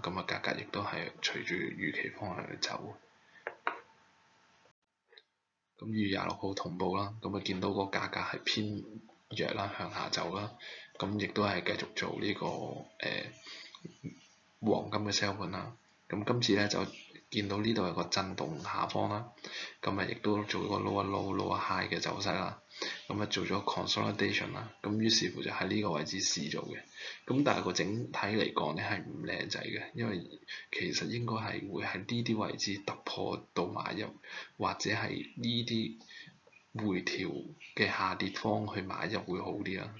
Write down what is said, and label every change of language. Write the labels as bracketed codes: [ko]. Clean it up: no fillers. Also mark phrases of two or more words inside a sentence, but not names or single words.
[yue] 咁啊價格亦都係隨住預期方向去走。咁2月26號同步啦，咁啊見到個價格係偏弱啦，向下走啦。咁亦都係繼續做呢個黃金嘅 sell 盤啦。咁今次咧就見到呢度有個震動下方啦，咁啊亦都做個 [en] lower low lower high [yue] 嘅走勢啦，咁啊做咗 consolidation 啦，咁於是乎就喺呢個位置試做嘅，咁但係個整體嚟講咧係唔靚仔嘅，因為其實應該係會喺呢啲位置突破到買入，或者係呢啲回調嘅下跌方去買入會好啲啦。